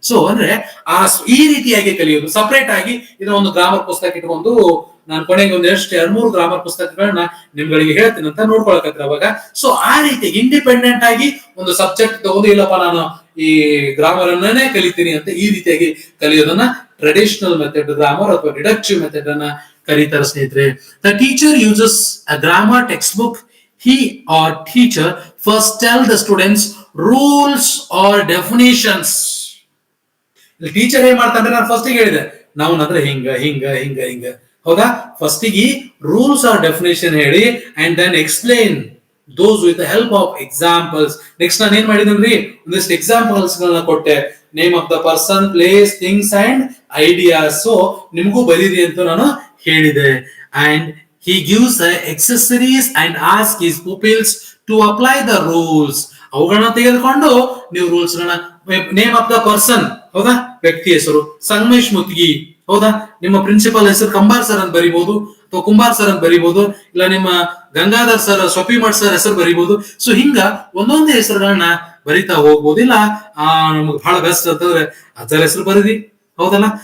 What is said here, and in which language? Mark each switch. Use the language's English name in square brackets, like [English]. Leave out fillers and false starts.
[Kannada] So ಅಂದ್ರೆ ಈ ರೀತಿಯಾಗಿ ಕಲಿಯೋದು ಸಪರೇಟ್ ಆಗಿ ಇದನ್ನ ಒಂದು ಗ್ರಾಮರ್ ಪುಸ್ತಕ ಇಟ್ಕೊಂಡು ನಾನು ಕೊನೆಗೆ ಒಂದ್ ಎರಡ್ ಮೂರು ಗ್ರಾಮರ್ ಪುಸ್ತಕಗಳನ್ನ ನಿಮ್ಗಳಿಗೆ ಹೇಳ್ತೀನಿ ಅಂತ ನೋಡ್ಕೊಳಕತ್ರ ಅವಾಗ. ಸೊ ಆ ರೀತಿ ಇಂಡಿಪೆಂಡೆಂಟ್ ಆಗಿ ಒಂದು ಸಬ್ಜೆಕ್ಟ್ ತಗೊಂಡು, ಇಲ್ಲಪ್ಪ ನಾನು ಈ ಗ್ರಾಮರ್ ಅನ್ನೇ ಕಲಿತೀನಿ ಅಂತ ಈ ರೀತಿಯಾಗಿ ಕಲಿಯೋದನ್ನ ಟ್ರೆಡಿಷನಲ್ ಮೆಥಡ್ ಗ್ರಾಮರ್ ಅಥವಾ ಡಿಡಕ್ಟಿವ್ ಮೆಥಡ್ ಅನ್ನ ಕರೀತಾರೆ ಸ್ನೇಹಿತರೆ. [English] The teacher uses a grammar text book. He or teacher first tell the students rules or definitions. [Kannada] Teacher ಏನ್ ಮಾಡ್ತಾರೆ? ನಾನು ಫಸ್ಟ್ ಹೇಳಿದೆ ನಾವು ಅಂದ್ರೆ ಹಿಂಗ ಹಿಂಗ ಹಿಂಗ ಹಿಂಗ, ಹೌದಾ. [English] First ಗೆ rules or definition ಹೇಳಿ and then explain those with the help of examples. [Kannada] Next ನಾನು ಏನ್ ಮಾಡಿದನ್ರಿ, ಒಂದಿಷ್ಟು ಎಕ್ಸಾಂಪಲ್ಸ್ ಗಳನ್ನ ಕೊಟ್ಟೆ. [English] Name of the person, place, things and ideas. [Kannada] So ನಿಮಗೂ ಬರೀರಿ ಅಂತ ನಾನು ಹೇಳಿದೆ. [English] And he gives the accessories and asks his pupils to apply the rules. [Kannada] ಅವುಗಳನ್ನ ತೆಗೆದುಕೊಂಡು ನೀವು ರೂಲ್ಸ್ ಗಳನ್ನ, ನೇಮ್ ಆಫ್ ದ ಪರ್ಸನ್, ಹೌದಾ, ವ್ಯಕ್ತಿ ಹೆಸರು ಸಂಗಮೇಶ್ ಮುತ್ಗಿ, ಹೌದಾ. ನಿಮ್ಮ ಪ್ರಿನ್ಸಿಪಲ್ ಹೆಸರು ಕಂಬಾರ್ ಸರ್ ಅಂತ ಬರಿಬಹುದು ಅಥವಾ ಕುಂಬಾರ್ ಸರ್ ಅಂತ ಬರಿಬಹುದು, ಇಲ್ಲ ನಿಮ್ಮ ಗಂಗಾಧರ್ ಸರ್, ಸ್ವಪಿಮಠ್ ಸರ್ ಹೆಸರು ಬರಿಬಹುದು. ಸೊ ಹಿಂಗ ಒಂದೊಂದೇ ಹೆಸರುಗಳನ್ನ ಬರಿತಾ ಹೋಗ್ಬೋದು. ಇಲ್ಲ ನಮ್ಗೆ ಬಹಳ ಬೆಸ್ಟ್ ಅಂತಂದ್ರೆ ಅದರ ಹೆಸರು ಬರೀರಿ, ಹೌದಲ್ಲ.